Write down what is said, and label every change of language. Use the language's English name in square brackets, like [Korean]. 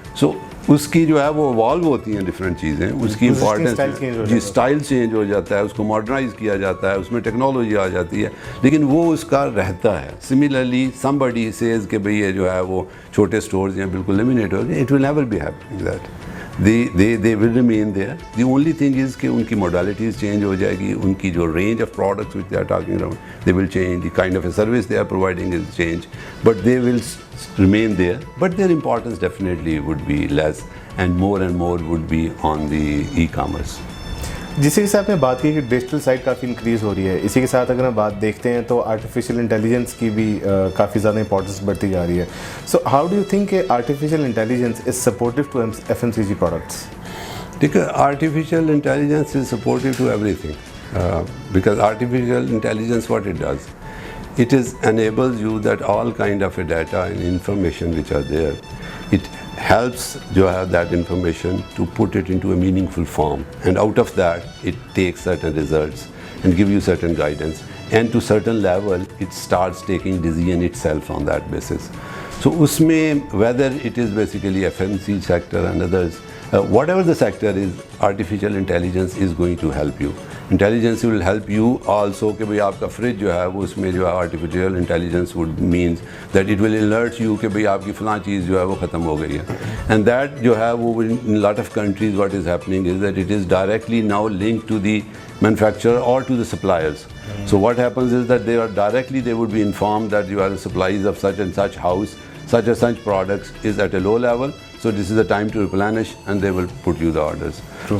[Urdu] سو اس کی جو ہے وہ ایوالو ہوتی ہیں ڈفرینٹ چیزیں, اس کی امپورٹنس جی اسٹائل چینج ہو جاتا ہے, اس کو ماڈرنائز کیا جاتا ہے, اس میں ٹیکنالوجی آ جاتی ہے, لیکن وہ اس کا رہتا ہے. [English] similarly somebody says [Urdu] کہ بھئی یہ جو ہے وہ چھوٹے اسٹورز ہیں بالکل لیمینیٹ ہو گئے, [English] It will never be happening that. they will remain there. The only thing is کہ ان کی modalities change [Urdu] ہو جائے گی, ان کی جو [English] range of products which they are talking around, they will change, the kind of a service they are providing is change, but they will remain there, but their importance definitely would be less and more would be on the e-commerce. [Urdu] جسی کے ساتھ میں بات کی کہ digital site کافی increase ہو رہی ہے, اسی کے ساتھ اگر ہم بات دیکھتے ہیں تو آرٹیفیشیل انٹیلیجنس کی بھی کافی زیادہ امپورٹنس بڑھتی جا رہی ہے. [English] So how do you think کہ artificial intelligence is supportive to F M C G products? دیکھیں artificial intelligence is supportive to everything, because artificial intelligence what it does, it is enables you that all kind of a data and information which are there, it helps you have that information to put it into a meaningful form, and out of that it takes certain results and give you certain guidance, and to certain level it starts taking decision itself on that basis. So usme whether it is basically FMC sector and others, whatever the sector is, artificial intelligence is going to help you. Intelligence will help you also [Urdu] کہ بھئی آپ کا fridge جو ہے وہ اس میں جو ہے [English] artificial intelligence would means that it will alert you [Urdu] کہ بھئی آپ کی فلاں چیز جو ہے وہ ختم ہو گئی ہے. [English] And that جو ہے وہ in lot of countries what is happening is that it is directly now linked to the manufacturer or to the suppliers. So what happens is that they would be informed that you are the supplies of such and such house, such and such products is at a low level, so this is the time to replenish, and they will put you the orders. True.